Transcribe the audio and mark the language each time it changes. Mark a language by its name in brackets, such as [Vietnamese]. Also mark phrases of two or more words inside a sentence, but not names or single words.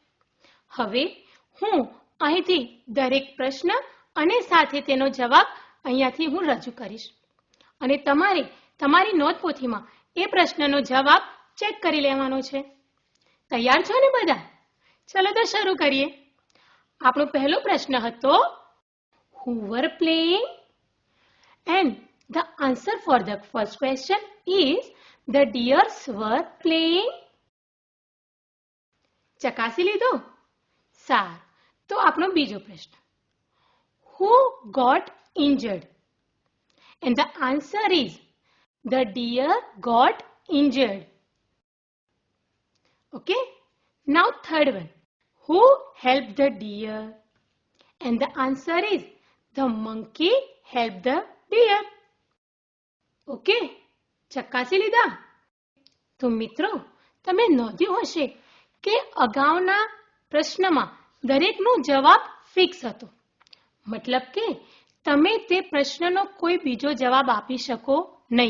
[Gujarati] હવે હું અહીંથી દરેક પ્રશ્ન અને સાથે તેનો જવાબ અહીંયાથી હું રજૂ કરીશ અને તમારે તમારી નોંધપોથીમાં એ પ્રશ્નનો જવાબ ચેક કરી લેવાનો છે. તૈયાર છો ને બધા? ચલો તો શરૂ કરીએ. આપણો પહેલો પ્રશ્ન હતો, [English] who were playing? And the answer for the first question is the deers were playing. [Gujarati] ચકાસી લીધો? સારું. તો આપણો બીજો પ્રશ્ન, [English] who got injured? And the answer is the deer got injured. Okay? Now third one, who helped the deer? And the answer is The monkey helped the deer. [Gujarati] ઓકે, ચકાસી લીધા? તો મિત્રો, તમે નોંધ્યું હશે કે અગાઉના પ્રશ્નમાં દરેકનો જવાબ ફિક્સ હતો. મતલબ કે તમે તે પ્રશ્નનો કોઈ બીજો જવાબ આપી શકો નહીં.